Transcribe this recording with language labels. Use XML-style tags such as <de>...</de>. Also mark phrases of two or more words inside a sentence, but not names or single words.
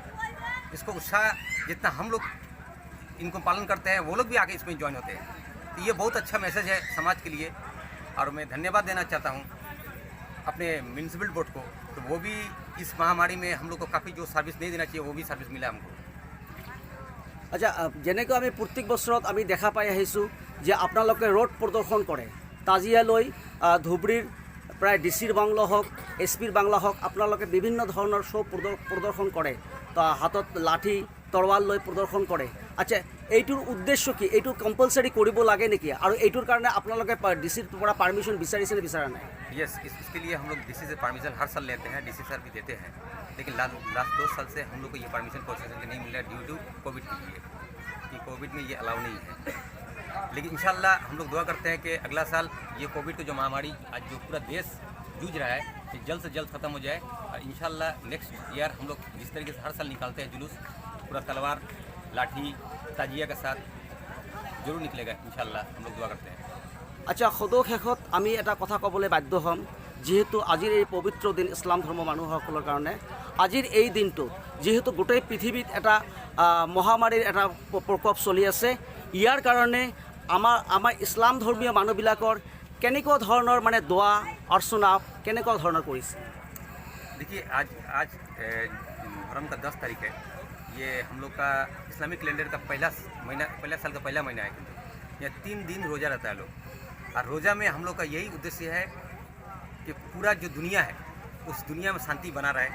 <hi>इसको उत्साह जितना हम लोग इनको पालन करते हैं, वो लोग भी आके इसमें ज्वाइन होते हैं। तो ये बहुत अच्छा मैसेज है समाज के लिए। और मैं धन्यवाद देना चाहता हूँ अपने</hi> <en>municipal board</en> <hi>को, तो वो भी इस महामारी में हम लोग को काफ़ी जो सर्विस नहीं देना चाहिए वो भी सर्विस मिला हमको।</hi> <as>আচ্ছা যেনেকৈ আমি প্ৰত্যেক বছৰত আমি দেখা পাই আহিছোঁ যে আপোনালোকে ৰোড প্ৰদৰ্শন কৰে, তাজিয়ালৈ ধুবুৰীৰ প্ৰায় ডিচিৰ বাংলা হওক, এছপিৰ বাংলা হওক, আপোনালোকে বিভিন্ন ধৰণৰ শ্ব' প্ৰদৰ্শন কৰে, তো হাতত লাঠি তৰোৱাল লৈ প্ৰদৰ্শন কৰে। আচ্ছা এইটোৰ উদ্দেশ্য কি? এইটো কম্পালচাৰি কৰিব লাগে নেকি? আৰু এইটোৰ কাৰণে আপোনালোকে ডিচিৰ পৰা পাৰ্মিশ্যন বিচাৰিছে নে বিচৰা নাই?</as> <hi>यस, इसके लिए हम लोग डीसी से परमिशन हर साल लेते हैं, डीसी सर भी देते हैं। लेकिन लास्ट 2 साल से हम लोग को ये परमिशन प्रोसेसन के नहीं मिल रहा है</hi> <en>due to</en> <hi>कोविड के लिए। कि कोविड में ये अलाउ नहीं है, लेकिन इंशाल्लाह हम लोग दुआ करते हैं कि अगला साल ये कोविड की जो महामारी आज जो पूरा देश जूझ रहा है ये जल्द से जल्द ख़त्म हो जाए। और इंशाल्लाह</hi> <en>next year</en> <hi>हम लोग जिस तरीके से हर साल निकालते हैं जुलूस, पूरा तलवार लाठी ताजिया के साथ जरूर निकलेगा इंशाल्लाह, हम लोग दुआ करते हैं।</hi> <as>আচ্ছা, সদৌ শেষত আমি এটা কথা ক'বলৈ বাধ্য হ'ম, যিহেতু আজিৰ এই পবিত্ৰ দিন ইছলাম ধৰ্মৰ মানুহসকলৰ কাৰণে, আজিৰ এই দিনটো যিহেতু গোটেই পৃথিৱীত এটা মহামাৰীৰ এটা প্ৰকোপ চলি আছে, ইয়াৰ কাৰণে আমাৰ ইছলাম ধৰ্মীয় মানুহবিলাকৰ কেনেকুৱা ধৰণৰ মানে দোৱা অৰ্চনা কেনেকুৱা ধৰণৰ কৰিছে?</as> <hi>देखिए आज मुहर्रम का 10 तारीख है। ये हम लोग का</hi> <en>Islamic calendar</en> <hi>का पहला साल का पहला महीना है, किंतु यह 3 दिन रोज़ा रहता है लोग। और रोज़ा में हम लोग का यही उद्देश्य है कि पूरा जो दुनिया है उस दुनिया में शांति बना रहे।</hi>